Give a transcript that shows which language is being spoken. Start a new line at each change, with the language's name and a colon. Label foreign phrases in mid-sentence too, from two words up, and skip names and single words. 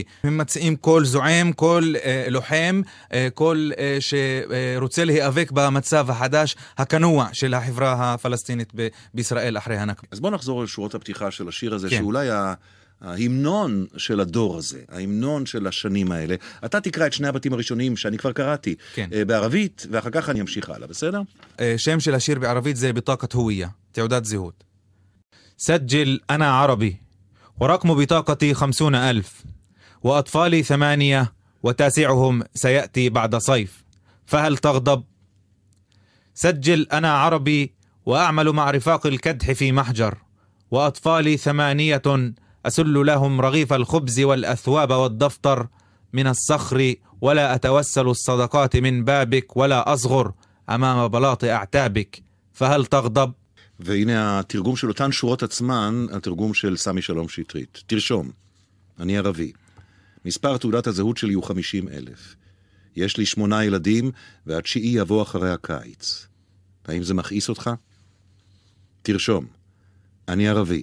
Hebrew: הם מציעים קול זועם, קול לוחם, קול שרוצה להיאבק במצב החדש, הכנוע של החברה הפלסטינית בישראל אחרי הנכבה. אז בוא נחזור לשורות הפתיחה של השיר הזה, כן. שאולי ההמנון של הדור הזה, ההמנון של השנים האלה. אתה תקרא את שני הבתים הראשונים שאני כבר קראתי, כן. בערבית, ואחר כך אני אמשיך הלאה, בסדר? שם של השיר בערבית זה
Arabic: בטاقة هوية,
Hebrew: תעודת זהות.
Arabic: سجل أنا عربي ورقم بطاقتي 50,000 وأطفالي 8 وتاسعهم سيأتي بعد صيف فهل تغضب؟ سجل أنا عربي وأعمل مع رفاق الكدح في محجر وأطفالي 8 أسل لهم رغيف الخبز والأثواب والدفتر من الصخر، ولا أتوسل الصدقات من بابك ولا أصغر أمام بلاط أعتابك، فهل تغضب؟
Hebrew: והנה התרגום של אותן שורות עצמן, התרגום של סמי שלום שטרית. תרשום, אני ערבי. מספר תעודת הזהות שלי הוא 50,000. יש לי 8 ילדים, והתשיעי יבוא אחרי הקיץ. האם זה מכעיס אותך? תרשום, אני ערבי.